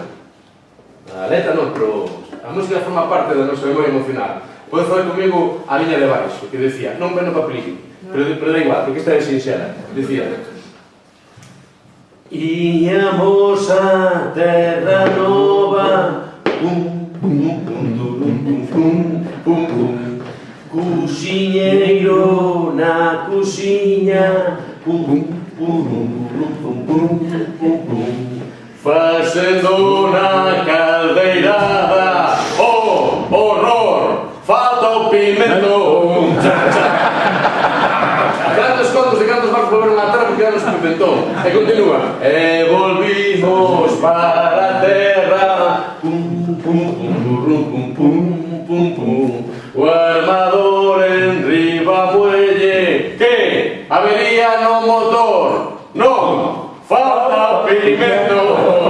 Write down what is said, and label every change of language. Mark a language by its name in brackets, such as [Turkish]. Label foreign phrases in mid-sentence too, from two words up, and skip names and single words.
[Galician] A letra non, pero a música forma parte da nosa memoria emocional. Pode falar comigo a liña de baixo, que decía, non ven no papelín, pero da igual, porque esta é sinxela. Decía, íamos a Terranova, pum, pum, pum, pum, pum, pum, pum, cuxiñeiro na cuxiña, pum, pum, pum, pum, pum, pum, pum, pum, facendo na caldeirada, oh, horror, falta o pimentón. Cantos contos de cantos barcos volveron a terra porque eran os pimentón. E continúa, e volvimos para a terra, pum, pum, pum, pum, pum, pum, pum, pum, o armador en riba muelle, que avería no motor, non, falta pimento.